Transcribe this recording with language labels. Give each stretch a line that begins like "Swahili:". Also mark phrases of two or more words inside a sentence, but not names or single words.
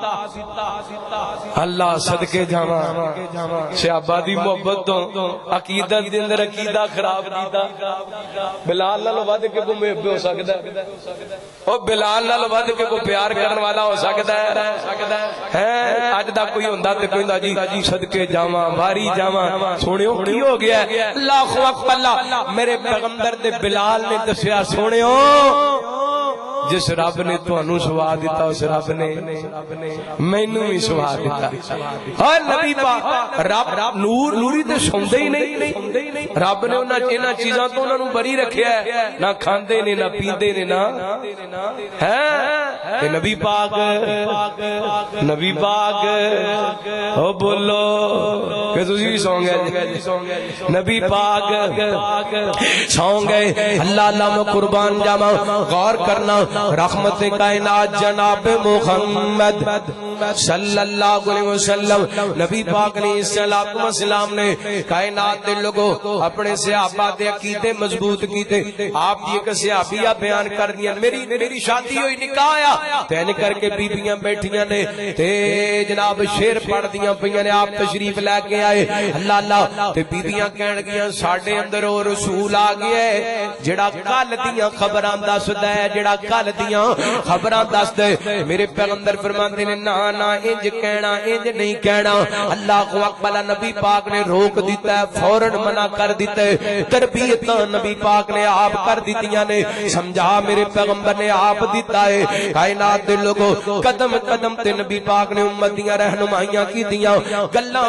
Punjabi: اللہ صدقے جاواں صحابہ دی محبت تو عقیدت دے اندر عقیدہ خراب کیتا بلال نال ود کے کوئی محب ہو سکدا ہے او بلال نال ود کے کوئی پیار کرن والا ہو سکدا ہے اج دا کوئی ہوندا تے کہندا جی صدقے جاواں واری جاواں سونیو کی ہو گیا
Arabic: اللہ اکبر
Punjabi: اللہ میرے پیغمبر دے بلال نے دسیا سونیو جس رب نے تانوں سوا دیتا اس رب نے مینوں بھی سوا دیتا ہاں نبی پاک رب نور نوری تے سوندے ہی نہیں رب نے انہاں چیزاں تو انہاں نوں بری رکھیا ہے نہ کھاندے نے نہ پیندے نے نہ ہے نبی پاک او بولو کہ تسی بھی سو گئے نبی پاک سو گئے اللہ اللہ میں قربان جاواں غور کرنا رحمت کائنات جناب محمد
Arabic: صلی اللہ علیہ وسلم
Punjabi: نبی پاک علیہ
Arabic: الصلوۃ والسلام
Punjabi: نے کائنات دے لوگوں اپنے صحابہ دے عقیدے مضبوط کیتے آپ دی ایک صحابیہ بیان کر دیا میری شادی ہوئی نکاح آیا تین کر کے بیبیاں بیٹھیاں نے تے جناب شعر پڑھ دیاں پیاں نے آپ تشریف لے کے آئے اللہ اللہ تے بیبیاں کہن گیاں ساڈے اندر او رسول آ گیا ہے جڑا کل دیاں خبراں دسدا ہے جڑا کل دیاں خبراں دسدا ہے میرے پیغمبر فرماندے نے نا نا انج کہنا انج نہیں کہنا
Arabic: اللہ اکبر
Punjabi: نبی پاک نے روک دیتا ہے فوراً منع کر دیتا ہے تربیتاں نبی پاک نے آپ کر دیتیاں نے سمجھا میرے پیغمبر نے آپ دیتا ہے کائنات دے لوگوں قدم قدم تے نبی پاک نے امت دیاں رہنمائیاں کیتیاں گلاں